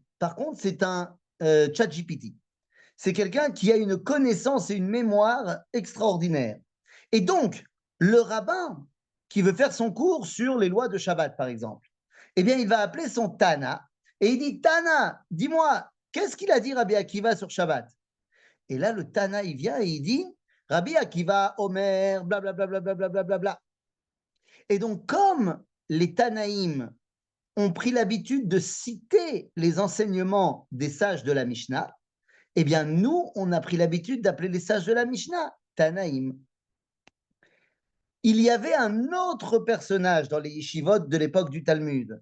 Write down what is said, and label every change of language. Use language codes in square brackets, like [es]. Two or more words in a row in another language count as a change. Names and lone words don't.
[fr] Par contre, c'est un ChatGPT. C'est quelqu'un qui a une connaissance et une mémoire extraordinaire. Et donc, le rabbin qui veut faire son cours sur les lois de Shabbat, par exemple, eh bien, il va appeler son Tana et il dit, Tana, dis-moi, qu'est-ce qu'il a dit Rabbi Akiva sur Shabbat? Et là, le Tana, il vient et il dit, Rabbi Akiva, Omer, blablabla. Bla, bla, bla, bla, bla, bla. Et donc, comme les Tanaïm ont pris l'habitude de citer les enseignements des sages de la Mishnah, eh bien, nous, on a pris l'habitude d'appeler les sages de la Mishnah Tanaïm. Il y avait un autre personnage dans les yeshivot de l'époque du Talmud.